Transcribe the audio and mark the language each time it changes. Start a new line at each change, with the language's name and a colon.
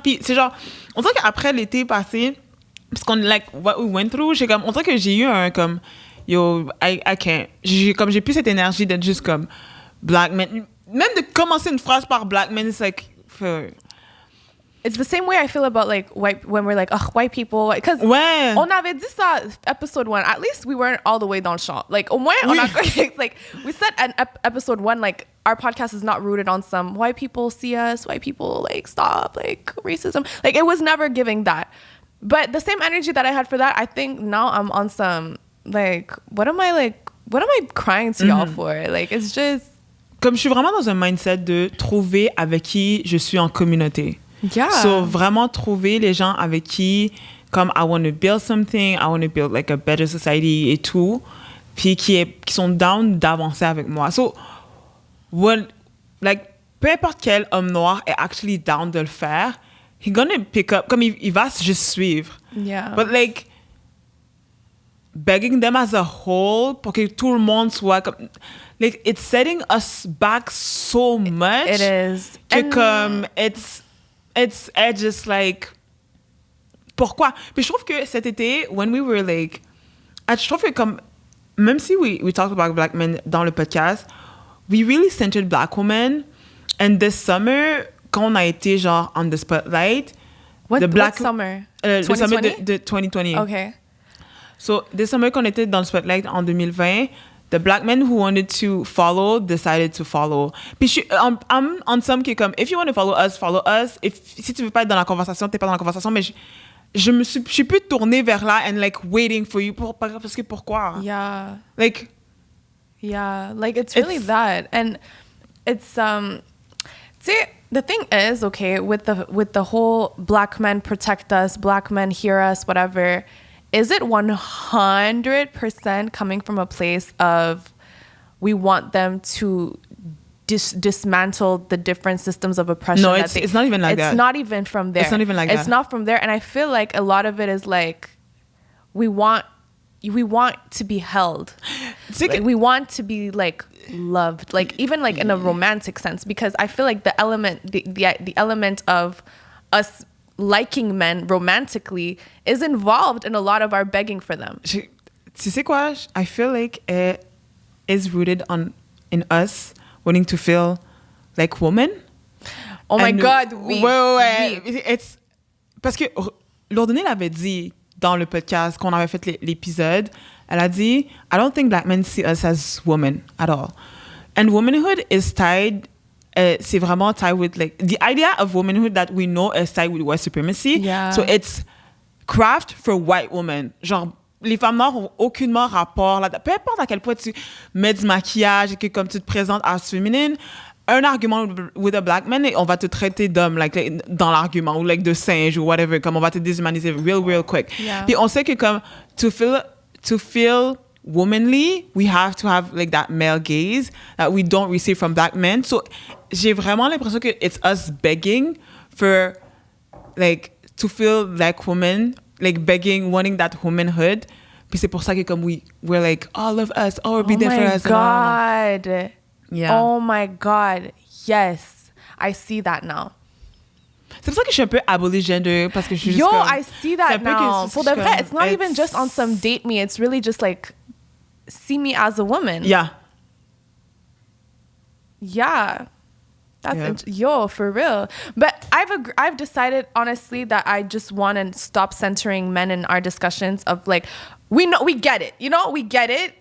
French: Puis c'est genre, on dirait qu'après l'été passé, parce qu'on, like,
English: what we went through,
French: on dirait que j'ai eu un, comme, yo,
English: I can't.
French: J'ai plus cette énergie d'être juste comme, black men. Même de commencer une phrase par black men,
English: it's like, it's the same way I feel about like white, when we're like, ugh, white people, because
French: ouais. On avait dit ça episode 1.
English: At least we weren't all the way
French: dans le champ.
English: Like
French: au moins on a,
English: like we said in episode 1, like our podcast is not rooted on some white people see us, white people like stop like racism. Like it was never giving that. But the same energy that I had for that, I think now I'm on some like what am I crying to y'all for? Like it's just
French: comme je suis vraiment dans un mindset de trouver avec qui je suis en communauté.
English: Yeah.
French: So, vraiment trouver les gens avec qui, comme,
English: I want to build something, I want to build, like, a better society
French: et tout, puis qui sont down d'avancer avec moi. So, like, peu importe quel homme noir est
English: actually
French: down de le faire,
English: he gonna pick up,
French: comme, il va juste suivre.
English: Yeah. But, like, begging them as a whole,
French: pour que tout le monde soit comme...
English: Like, it's setting us back so much. It is.
French: Que, comme,
English: it's just like
French: pourquoi. Puis je trouve que cet été
English: when we were like
French: je trouve que comme même si
English: we talked about black men
French: dans le podcast,
English: we really centered black women, and this summer
French: quand on a été genre
English: on the spotlight, what summer?
French: Le summer de 2020.
English: Okay. So this summer
French: qu'on était dans le spotlight en 2020,
English: the black men who wanted to follow decided to follow. Puis I'm on some
French: qui est comme,
English: if you want to follow us, follow us.
French: Si tu veux pas être dans la conversation, t'es pas dans la conversation. Mais je suis plus tournée vers là
English: and like waiting for you.
French: Parce que pourquoi?
English: Yeah. Like. Yeah. Like it's really that. And it's, see, the thing is, okay, with the whole black men protect us, black men hear us, whatever, is it 100% coming from a place of we want them to dismantle the different systems of oppression? No, it's not even like that. It's not even from there. It's not even like that. It's not from there. And I feel like a lot of it is like we want to be held. Like, we want to be like loved, like even like in a romantic sense, because I feel like the element of us liking men romantically is involved in a lot of our begging for them.
French: Tu sais quoi?
English: I feel like it is rooted in us wanting to feel like women. Oh my God,
French: oui. It's parce que Lorsqu'il l'avait dit dans le podcast qu'on avait fait l'épisode, elle a dit,
English: I don't think black men see us as women at all. And womanhood is tied
French: c'est vraiment
English: tied with like the idea of womanhood that we know is tied with white supremacy. Yeah. So it's craft for white women.
French: Genre, les femmes noires ont aucunement rapport là. Peu importe à quel point tu mets du maquillage et que comme tu te présentes as féminine, un argument
English: with a black man
French: et on va te traiter d'homme like dans l'argument ou like de singe ou whatever, comme on va te déshumaniser
English: real quick. Yeah.
French: Puis on sait que comme
English: to feel womanly, we have to have like that male gaze that we don't receive from black men. So
French: j'ai vraiment l'impression que
English: it's us begging for like to feel like women, like begging, wanting that womanhood.
French: Puis c'est pour ça que comme
English: we're like, oh, love us, oh, be there for us. Oh my God. Yeah. Oh my God. Yes. I see that now.
French: C'est pour ça que je suis un peu aboli-gender parce que je suis
English: Yo,
French: juste comme,
English: I see that now. For the vrai, it's not even just on some date me. It's really just like see me as a woman. Yeah. Yeah. That's yo, for real. But I've decided honestly that I just want to stop centering men in our discussions of like we get it. You know, we get it.